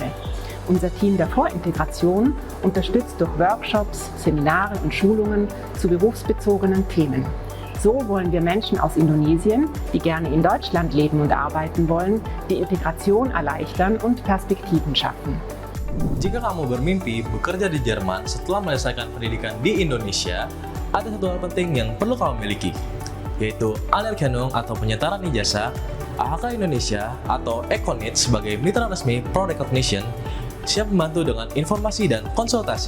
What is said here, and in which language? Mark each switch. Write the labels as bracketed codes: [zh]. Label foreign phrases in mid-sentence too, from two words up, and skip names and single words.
[de] Unser Team der Vorintegration unterstützt durch Workshops, Seminare und Schulungen zu berufsbezogenen Themen. So wollen wir Menschen aus Indonesien, die gerne in Deutschland leben und arbeiten wollen, die Integration erleichtern und Perspektiven schaffen. [id] Jika kamu bermimpi bekerja di Jerman setelah menyelesaikan pendidikan di Indonesia, ada satu hal penting yang perlu kamu miliki, yaitu Anerkennung atau penyetaran ijazah, AHK Indonesia atau Econit sebagai mitra resmi Pro Recognition, siap membantu dengan informasi dan konsultasi.